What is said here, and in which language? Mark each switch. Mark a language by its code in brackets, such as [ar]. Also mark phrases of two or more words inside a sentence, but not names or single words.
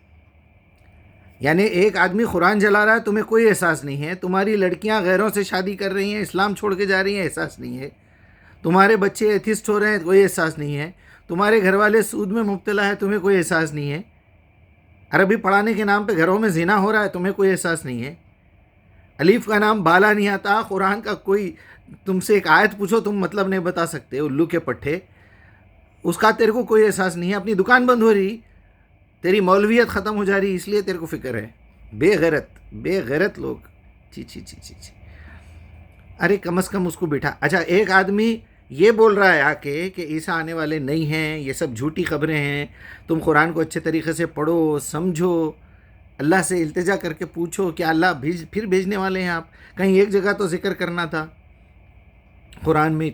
[ur] یعنی ایک آدمی قرآن جلا رہا ہے، تمہیں کوئی احساس نہیں ہے، تمہاری لڑکیاں غیروں سے شادی کر رہی ہیں، اسلام چھوڑ کے جا رہی ہیں، احساس نہیں ہے، تمہارے بچے ایتھسٹ ہو رہے ہیں، کوئی احساس نہیں ہے، تمہارے گھر والے سود میں مبتلا ہے، تمہیں کوئی احساس نہیں ہے، عربی پڑھانے کے نام پہ گھروں میں زنا ہو رہا ہے، تمہیں کوئی احساس نہیں ہے. الف کا نام بالا نہیں آتا. قرآن کا کوئی تم سے ایک آیت پوچھو تم مطلب نہیں بتا سکتے. الو کے پٹھے اس کا تیرے کو کوئی احساس نہیں ہے. اپنی دکان بند ہو رہی, تیری مولویت ختم ہو جا رہی, اس لیے تیرے کو فکر ہے. بے غیرت لوگ. چی چی چی چی چی. ارے کم از کم اس کو بٹھا. اچھا ایک آدمی یہ بول رہا ہے آ کے کہ عیسیٰ آنے والے نہیں ہیں, یہ سب جھوٹی خبریں ہیں, تم قرآن کو اچھے طریقے سے پڑھو, سمجھو, اللہ سے التجا کر کے پوچھو کہ اللہ پھر بھیجنے والے ہیں آپ. کہیں ایک جگہ تو ذکر کرنا تھا قرآن میں.